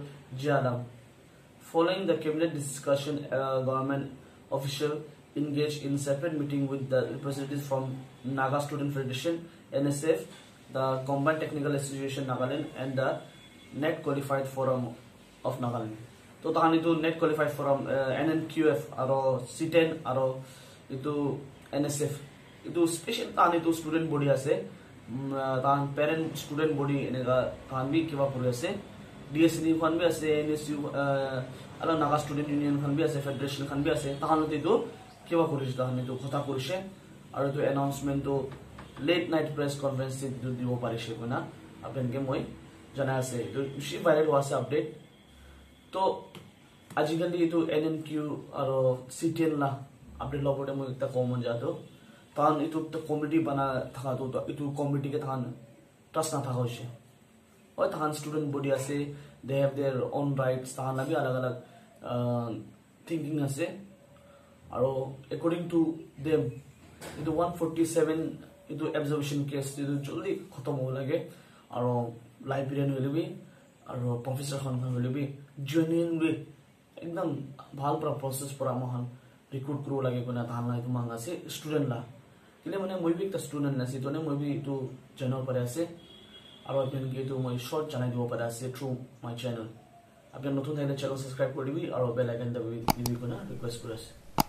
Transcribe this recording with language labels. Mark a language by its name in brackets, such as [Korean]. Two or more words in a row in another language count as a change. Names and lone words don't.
[English] J.Adam. Following the cabinet discussion, government official engaged in separate meeting with the representatives from Naga Student Federation, NSF, the Combined Technical Association Nagaland, and the Net Qualified Forum of Nagaland. [Naga Pidgin] So tahani tu Net Qualified Forum NNQF aro C10 aro itu NSF itu special tahani tu [English] student body [Naga Pidgin] ase tahan [English] parent student body [Naga Pidgin] enega tahan bi kiba puri ase DSN khan bi ase NSU ala Naga Student Union khan bi ase Federation khan bi ase tahan tu kiba puri tahani tu khota purise aro tu announcement tu [English] late night press conference [Naga Pidgin] to do parishe kona apen ke moi jana ase to ushi viral wase update to ajikali itu NNQ aro C10 la update lobote moi ekta common jato tan itu to committee bana thaka to itu committee ke than trust na thaka hoise oi than [English] student body [Naga Pidgin] ase [English] they have their own rights [Naga Pidgin] tan la bi alag alag thinking ase aro [English] according to them [Naga Pidgin] itu 147 itu [English] observation case [Naga Pidgin] itu joldi khatam ho lage aro librarian hole bi aro professor khan hole bi genuinely ekdam bhal pra process pura mohan recruit kro lage kona dhan la itu manga se student la kile mane moi bi ta student na se to ne moi bi itu jano pare ase aro apen ke to moi short janai dibo pare ase [English] through my channel [Naga Pidgin] apen notun thakile [English] channel subscribe [Naga Pidgin] koribi aro [English] bell icon [Naga Pidgin] dabi dibi kona request kore ase